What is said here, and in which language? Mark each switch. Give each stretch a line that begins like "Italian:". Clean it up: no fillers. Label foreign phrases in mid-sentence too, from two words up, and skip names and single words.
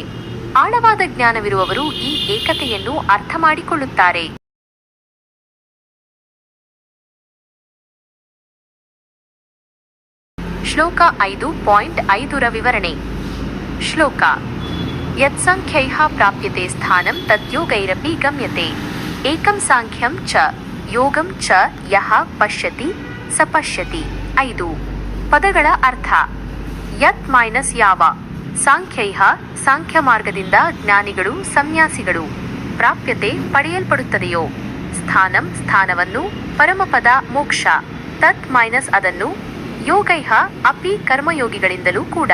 Kannada: ಆಳವಾದ ಜ್ಞಾನವಿರುವವರು ಈ ಏಕತೆಯನ್ನು ಅರ್ಥ ಮಾಡಿಕೊಳ್ಳುತ್ತಾರೆ. ಶ್ಲೋಕ 5.5 ವಿವರಣೆ.
Sanskrit: ಶ್ಲೋಕ ಯತ್ಸಂಖ್ಯೈಃ ಪ್ರಾಪ್ಯತೆ ಸ್ಥಾನಂ ತದ್ಯೋಗೈರಪಿ ಗಮ್ಯತೆ ಏಕಂ ಸಾಂಖ್ಯಂ ಚ ಯೋಗಂ ಚ ಯಃ ಪಶ್ಯತಿ ಸ ಪಶ್ಯತಿ.
Kannada: 5 ಪದಗಳ ಅರ್ಥ. ಯತ್ ಯಾವ. ಸಾಂಖ್ಯೈಃ ಸಾಂಖ್ಯ ಮಾರ್ಗದಿಂದ ಜ್ಞಾನಿಗಳು, ಸನ್ಯಾಸಿಗಳು. ಪ್ರಾಪ್ಯತೆ ಪಡೆಯಲ್ಪಡುತ್ತದೆಯೋ. ಸ್ಥಾನಂ ಸ್ಥಾನವನ್ನು, ಪರಮಪದ ಮೋಕ್ಷ. ತತ್ ಅದನ್ನು.
Sanskrit: ಯೋಗೈಃ ಅಪಿ
Kannada: ಕರ್ಮಯೋಗಿಗಳಿಂದಲೂ ಕೂಡ.